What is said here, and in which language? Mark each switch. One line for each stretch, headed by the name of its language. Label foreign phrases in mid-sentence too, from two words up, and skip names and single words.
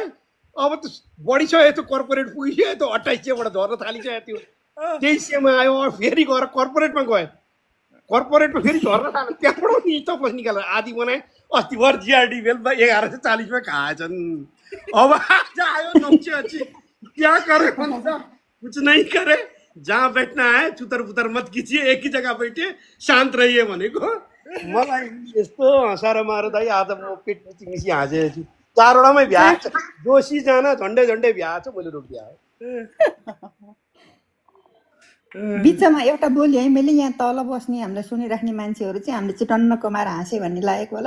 Nepali: अब त बढिसक्यो, त्यो कर्पोरेट पुगिसक्यो, त्यो 2800बाट झर्न थालिसक्यो, त्यो 2300मा आयो, फेरि गएर कर्पोरेटमा गयो, कर्पोरेटमा फेरि झर्न थाल्यो, त्यहाँबाट
English: stop loss
Nepali: निकालेर आधी बनाए। अस्ति भर जिआरडी बेलमा 1140 मा खाएछन्, अब आज आयो 980,
Hindi: क्या करे
Nepali: भन्छ,
Hindi: कुछ नहीं करे, जहाँ बैठना है चुतर पुतर मत कीजिए, एक ही जगह बैठे शांत रहिए
Nepali: भनेको। मलाई यस्तो हँसाएर मारो दाइ, आज म पेट चिङ्सी हाँसेको छु। 4वटामै भ्या छ, जोशी जान झन्डै भ्या छ, मैले रोकिदिया। बिचमा एउटा बोली है, मैले यहाँ तल बस्ने हामीलाई सुनिराख्ने मान्छेहरू चाहिँ हामीले चाहिँ टन्न कमाएर हाँस्यो भन्ने लागेको होला।